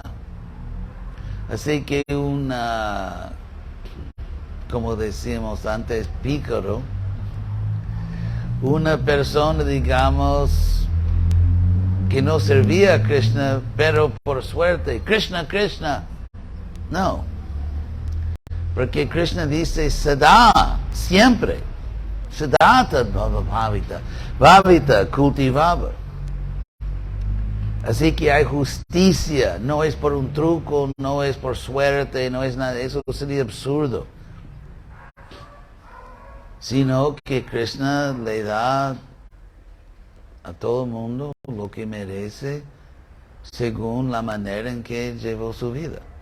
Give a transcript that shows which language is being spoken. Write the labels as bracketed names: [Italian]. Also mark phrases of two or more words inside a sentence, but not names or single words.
[Spanish] Así que como decimos antes, pícaro, una persona, digamos, que no servía a Krishna, pero por suerte, Krishna, Krishna. No. Porque Krishna dice Sada, siempre. [Sanskrit] Sadata bhavita. Bhavita cultivaba. [Spanish] Así que hay justicia, no es por un truco, no es por suerte, no es nada, eso sería absurdo. Sino que Krishna le da a todo el mundo lo que merece según la manera en que llevó su vida.